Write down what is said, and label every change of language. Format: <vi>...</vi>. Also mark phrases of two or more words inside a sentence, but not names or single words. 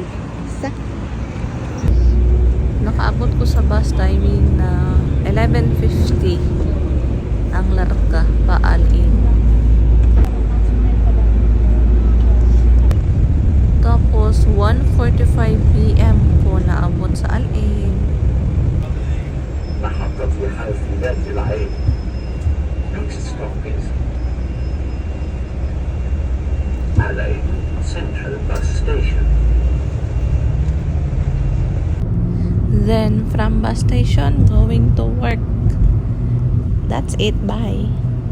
<tl>Sa nakaabot ko sa</tl> <en>bus timing</en> <tl>na 11:50 ang Larga pa Al-Ain. Tapos 1:45 PM po naabot sa Al-Ain.</tl> <ar>محطة الحرف ذات العين.</ar> <en>Next stop is Al-Ain Central Bus Station. Then from bus station going to work. That's it. Bye.</en>